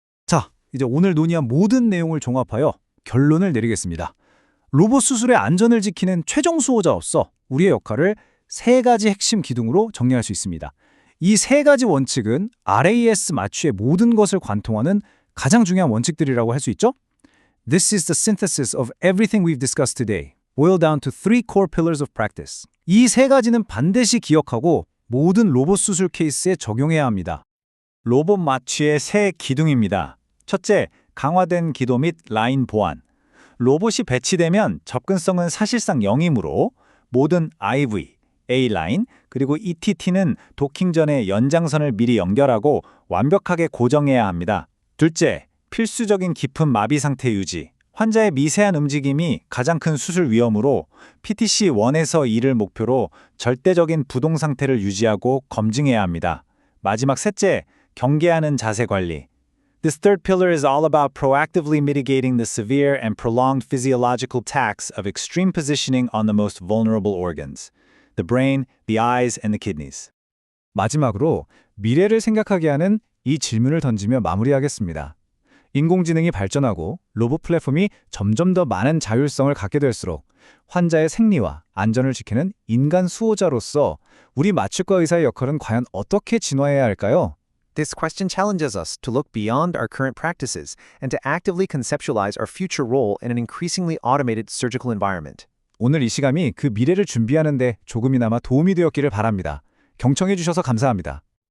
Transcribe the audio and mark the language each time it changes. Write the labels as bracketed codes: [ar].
[ko] 자, 이제 오늘 논의한 모든 내용을 종합하여 결론을 내리겠습니다. 로봇 수술의 안전을 지키는 최종 수호자로서 우리의 역할을 3가지 핵심 기둥으로 정리할 수 있습니다. 이 3가지 원칙은 RAS 마취의 모든 것을 관통하는 가장 중요한 원칙들이라고 할 수 있죠? [en] This is the synthesis of everything we've discussed today, boiled down to 3 core pillars of practice. [ko] 이 3가지는 반드시 기억하고 모든 로봇 수술 케이스에 적용해야 합니다. 로봇 마취의 3 기둥입니다. 첫째, 강화된 기도 및 라인 보안. 로봇이 배치되면 접근성은 사실상 0이므로 모든 IV, A-라인, 그리고 ETT는 도킹 전에 연장선을 미리 연결하고 완벽하게 고정해야 합니다. 둘째, 필수적인 깊은 마비 상태 유지. 환자의 미세한 움직임이 가장 큰 수술 위험으로 PTC1에서 2를 목표로 절대적인 부동 상태를 유지하고 검증해야 합니다. 마지막 셋째, 경계하는 자세 관리. [en] This third pillar is all about proactively mitigating the severe and prolonged physiological tax of extreme positioning on the most vulnerable organs, the brain, the eyes, and the kidneys. [ko] 마지막으로 미래를 생각하게 하는 이 질문을 던지며 마무리하겠습니다. 인공지능이 발전하고 로봇 플랫폼이 점점 더 많은 자율성을 갖게 될수록 환자의 생리와 안전을 지키는 인간 수호자로서 우리 마취과 의사의 역할은 과연 어떻게 진화해야 할까요? [en] This question challenges us to look beyond our current practices and to actively conceptualize our future role in an increasingly automated surgical environment. [ko] 오늘 이 시간이 그 미래를 준비하는 데 조금이나마 도움이 되었기를 바랍니다. 경청해 주셔서 감사합니다.